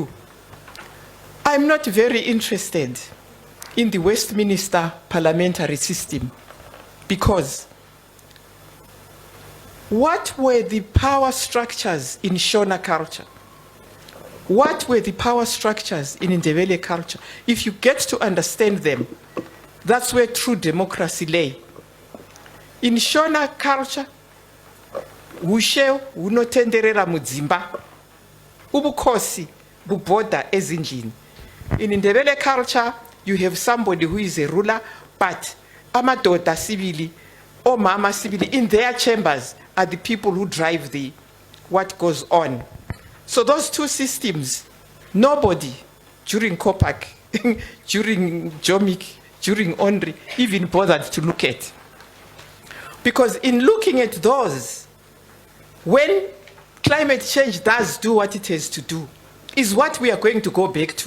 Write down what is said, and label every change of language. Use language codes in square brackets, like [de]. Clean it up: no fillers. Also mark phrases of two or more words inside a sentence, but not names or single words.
[en] I'm not very interested in the Westminster parliamentary system because what were the power structures in Shona culture? What were the power structures in Ndebele culture? If you get to understand them, that's where true democracy lay. In Shona culture, [sn] ushe unotenderera mudzimba, [nd] ubukhosi buboda ezindlini. [en] In Ndebele culture, you have somebody who is a ruler, but [nd] amadoda sibili [en] or [nd] mama sibili [en] in their chambers are the people who drive what goes on. So those 2 systems, nobody during Kopak, during Jomik, during Ondri even bothered to look at. Because in looking at those, when climate change does do what it has to do, is what we are going to go back to.